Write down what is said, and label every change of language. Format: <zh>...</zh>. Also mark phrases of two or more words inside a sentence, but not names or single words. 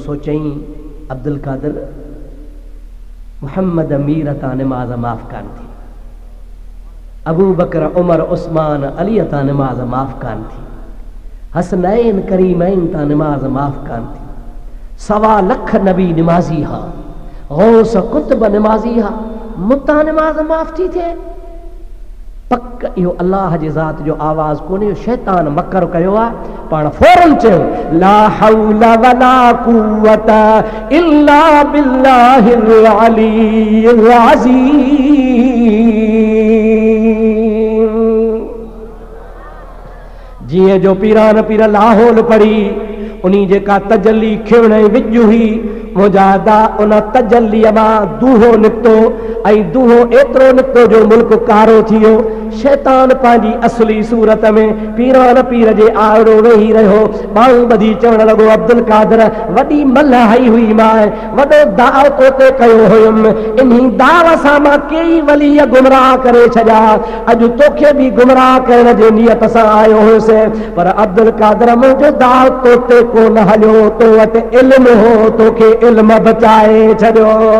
<sd>सोचई अब्दुल कादिर मोहम्मद अमीर तां नमाज़ माफ़ कान थी, अबू बकर उमर उस्मान अली तां नमाज़ माफ़ कान थी, हसनैन करीमैन तां नमाज़ माफ़ कान थी, 1.25 लख नबी नमाज़ी हा, गौस कुतुब नमाज़ी हा, मुतां नमाज़ माफ़ थी थिए? पक इहो अल्लाह जी ज़ात जो आवाज़ कोन्हे, शैतान मकर कयो आहे। पाण फौरन चयो</sd> <ar>لا حول ولا قوة إلا بالله العلي العظيم.</ar> <sd>जीअं जो पीरान पीर लाहौल पढ़ी उन्हीं जेका तजल्ली खिवण विज हुई, मुजादा उन तजल्लीअ मां दूहो निकितो ऐं दूहो एतिरो निकितो जो मुल्क कारो थी वियो। शैतान पंहिंजी असली सूरत में पीरान पीर जे आड़ो वेही रहियो, बाहूं ॿधी चवण लॻो अब्दुल कादिर वॾी मल हई हुई, मां वॾो दाव तोते कयो हुयुमि, इन्ही दाव सां मां कई वलीअ गुमराह करे छॾिया, अॼु तोखे बि गुमराह करण जे नियत सां आयो हुयुसि, पर अब्दुल कादिर मुंहिंजो दाव तोते कोन हलियो, तो वटि इल्मु हो, तोखे इल्म बचाए छॾियो।</sd>